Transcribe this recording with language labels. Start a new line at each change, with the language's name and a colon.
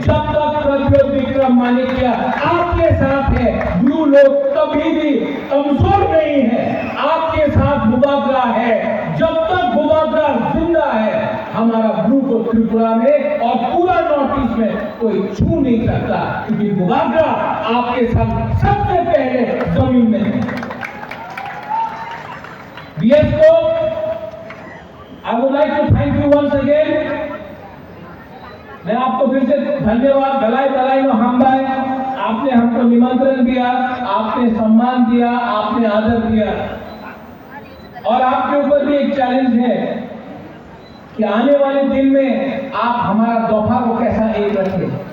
Hindi: जब तक प्रद्योत विक्रम माणिक्य आपके साथ है, ब्रू लोग कभी भी कमजोर नहीं है, आपके साथ बुबाग्रा है। जब तक बुबाग्रा जिंदा है, हमारा ब्रू को त्रिपुरा में और पूरा नॉर्थ ईस्ट में कोई छू नहीं सकता, क्योंकि बुबाग्रा आपके साथ सबसे पहले जमीन में है।
English: BSO, I would like to thank you once again.
Hindi: मैं आपको फिर से धन्यवाद,
Kok Borok: गलाई गलाई में हम्बाई।
Hindi: आपने हमको निमंत्रण दिया, आपने सम्मान दिया, आपने आदर दिया, और आपके ऊपर भी एक चैलेंज है कि आने वाले दिन में आप हमारा दोफा को कैसा एक रखें।